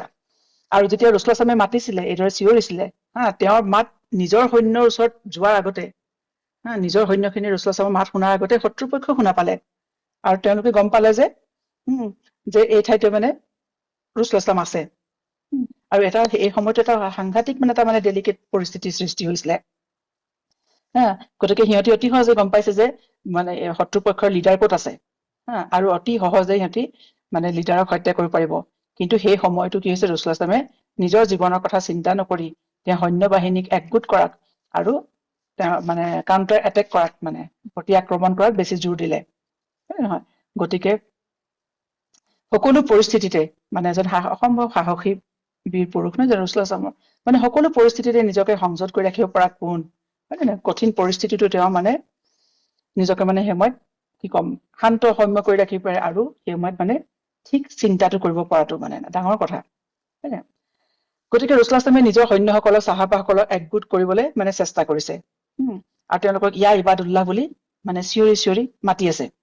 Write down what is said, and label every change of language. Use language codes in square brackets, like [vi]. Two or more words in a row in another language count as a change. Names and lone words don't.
[as] আৰু যেতিয়া [ar] رسول الله صلى الله عليه وسلم [as] মাতিছিলে, এইদৰে চিঞৰিছিলে, তেওঁৰ মাত নিজৰ সৈন্যৰ ওচৰত যোৱাৰ আগতে, নিজৰ সৈন্যখিনি [ar] رسول الله صلى الله عليه وسلم [as] মাত শুনাৰ আগতে শত্ৰুপক্ষই শুনা পালে, আৰু তেওঁলোকে গম পালে যে এই ঠাইতে মানে [ar] رسول الله صلى الله عليه وسلم [as] আছে। আৰু এই সময়তো এটা সাংঘাতিক মানে এটা মানে ডেলিকেট পৰিস্থিতিৰ সৃষ্টি হৈছিলে। গতিকে সিহঁতি অতি সহজে গম পাইছে যে মানে শত্ৰুপক্ষৰ লিডাৰ ক'ত আছে, আৰু অতি সহজে সিহঁতি মানে লিডাৰক হত্যা কৰিব পাৰিব। কিন্তু সেই সময়তো কি হৈছে, [ar] رسول الله صلى الله عليه وسلم [as] নিজৰ জীৱনৰ কথা চিন্তা নকৰি তেওঁ সৈন্য বাহিনীক একগোট কৰাত আৰু তেওঁ মানে [en] counter attack [as] কৰাত, মানে প্ৰতি আক্ৰমণ কৰাত বেছি জোৰ দিলে, হয় নহয়। গতিকে সকলো পৰিস্থিতিতে মানে এজন অসম্ভৱ সাহসী বীৰ পুৰুষ নহয় জানো [ar] رسول الله صلى الله عليه وسلم, [as] মানে সকলো পৰিস্থিতিতে নিজকে সংযত কৰি ৰাখিব পৰা কোন, হয় নে? কঠিন পৰিস্থিতিটো তেওঁ মানে নিজকে মানে সেই সময়ত কি কম শান্ত সৌম্য কৰি ৰাখিব পাৰে, আৰু সেই সময়ত মানে ঠিক চিন্তাটো কৰিব পৰাটো মানে ডাঙৰ কথা, হয় নে? গতিকে ৰসুল ইছলামে নিজৰ সৈন্যসকলক চাহাবাসকলক একগোট কৰিবলৈ মানে চেষ্টা কৰিছে, আৰু তেওঁলোকক [ar] يا عباد الله [as] বুলি মানে চিঞৰি চিঞৰি মাতি আছে।